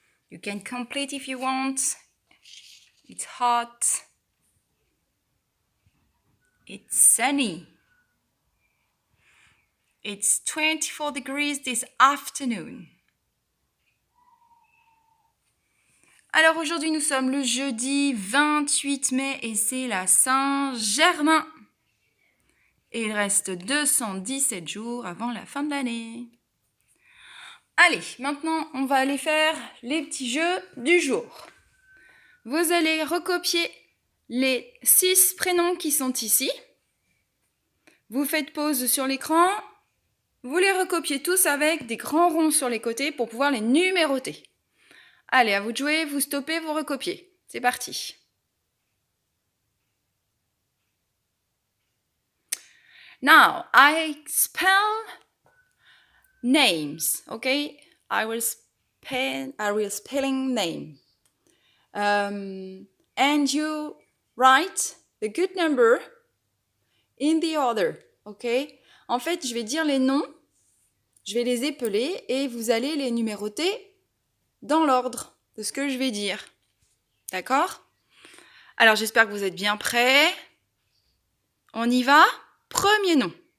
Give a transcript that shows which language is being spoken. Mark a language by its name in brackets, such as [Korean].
[English] You can complete if you want. It's hot. It's sunny. It's 24 degrees this afternoon. [French] Alors aujourd'hui, nous sommes le jeudi 28 mai et c'est la Saint-Germain. Et il reste 217 jours avant la fin de l'année. Allez, maintenant, on va aller faire les petits jeux du jour. Vous allez recopier les 6 prénoms qui sont ici. Vous faites pause sur l'écran. Vous les recopiez tous avec des grands ronds sur les côtés pour pouvoir les numéroter. Allez, à vous de jouer, vous stoppez, vous recopiez. C'est parti. [English] Now, I spell names, okay? I will spelling name. And you write the good number in the order, okay? [French] En fait, je vais dire les noms, je vais les épeler et vous allez les numéroter dans l'ordre de ce que je vais dire. D'accord? Alors, j'espère que vous êtes bien prêts. On y va? Premier nom.